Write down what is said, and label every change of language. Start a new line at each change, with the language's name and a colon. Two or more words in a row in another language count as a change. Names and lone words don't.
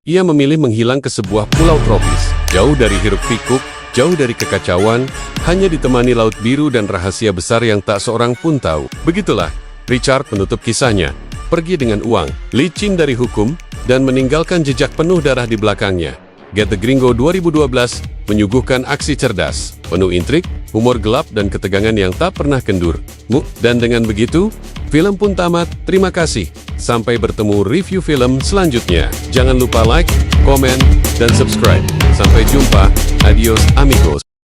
Indonesian: Ia memilih menghilang ke sebuah pulau tropis, jauh dari hiruk-pikuk, jauh dari kekacauan, hanya ditemani laut biru dan rahasia besar yang tak seorang pun tahu. Begitulah, Richard menutup kisahnya, pergi dengan uang, licin dari hukum, dan meninggalkan jejak penuh darah di belakangnya. Get the Gringo 2012 menyuguhkan aksi cerdas, penuh intrik, humor gelap, dan ketegangan yang tak pernah kendur. Dan dengan begitu, film pun tamat. Terima kasih. Sampai bertemu review film selanjutnya. Jangan lupa like, komen, dan subscribe. Sampai jumpa.
Spanish: Adios amigos.